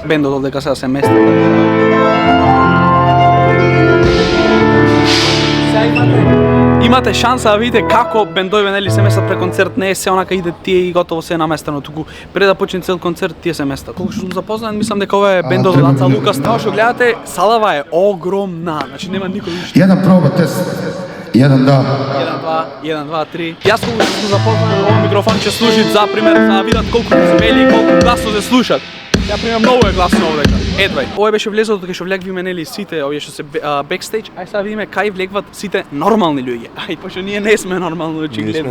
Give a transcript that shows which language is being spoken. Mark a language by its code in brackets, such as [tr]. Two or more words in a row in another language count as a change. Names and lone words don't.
[mk] Бендот овдека сега се мести. Имате шанса да видите како бендовите нели се местат пред концерт, не е се онака иде тие и готово се е наместено, туку пред да почне цел концерт тие се местат. Колку што сум запознат, мислам дека ова е бендот од Аца Лукас. Како што гледате, салава е огромна, значи нема никој уште. [sr] Jedan proba test. 1, 2. 1, 2, 3. [mk] Јас колку што сум запознат, овој микрофон ќе служи за пример да видат колку се вели и колку гласно се слушат. Ја пример многу е гласно овдека. Едвај. Ова беше влезот кај што влегвиме нели сите овие што се бекстејдж. Ај сега видиме кај влегват сите нормални луѓе. Ај пошто ние не сме нормални очигледно.